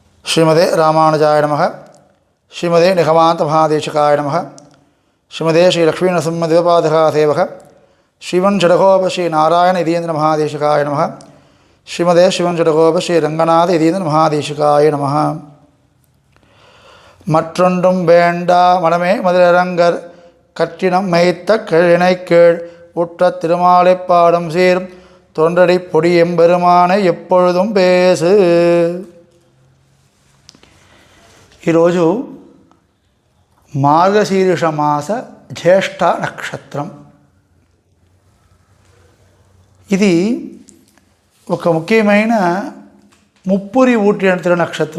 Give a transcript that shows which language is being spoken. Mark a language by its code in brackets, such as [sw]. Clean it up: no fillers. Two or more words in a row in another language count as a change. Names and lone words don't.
[sa] श्रीमदे रामानुजाय नमः। श्रीमदे निगमान्तमहादेशिकाय नमः। श्रीमदे श्रीलक्ष्मीनरसिंहदेवपादका सेवक श्रीवंशडगोप श्रीनारायण यतीन्द्र महादेशिकाय नमः। श्रीमदे शिवंशडगोप श्रीरंगनाथ यतीन्द्र महादेशिकाय नमः। [ta] மற்றொன்றும் வேண்டா மனமே மதுரரங்கர் கற்றினம் மைத்த கிழனை கீழ் உற்ற திருமாலை பாடும் சீர் தொண்டடி பொடி எம்பெருமானை எப்பொழுதும் பேசு. [te] ఈరోజు మార్గశీర్ష మాస జ్యేష్ఠ నక్షత్రం. ఇది ఒక ముఖ్యమైన ముప్పురి ఊటిన తిరునక్షత్రం.